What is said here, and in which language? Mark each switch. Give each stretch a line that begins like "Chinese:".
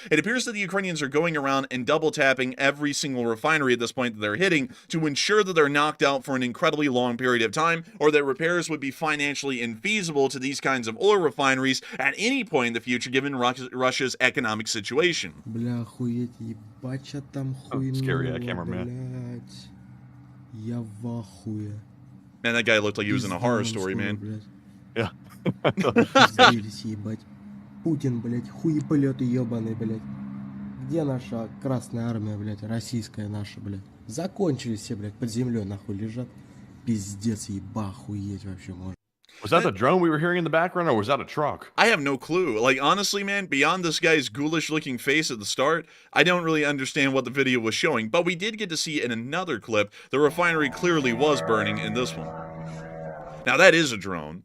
English: It appears that the Ukrainians are going around and double tapping every single refinery at this point that they're hitting to ensure that they're knocked out for an incredibly long period of time, or that repairs would be financially infeasible to these kinds of oil refineries at any point in the future given Russia's economic situation.
Russian: Бля, охуеть, ебача там хуйня,
English: scary, cameraman.
Russian: блядь. Я в ахуе.
English: Man, that guy looked like he was in a horror story, man.
Russian: Блядь.
English: Yeah.
Russian: Пиздились, ебать. Путин, блядь, хуеполеты ебаный, блядь. Где наша Красная Армия, блядь, российская наша, блядь? Закончились все, блядь, под землей нахуй лежат. Пиздец, еба, охуеть вообще можно.
English: Was that the drone we were hearing in the background, or was that a truck? I have no clue. Like, honestly, man, beyond this guy's ghoulish-looking face at the start, I don't really understand what the video was showing, but we did get to see in another clip the refinery clearly was burning in this one. Now, that is a drone.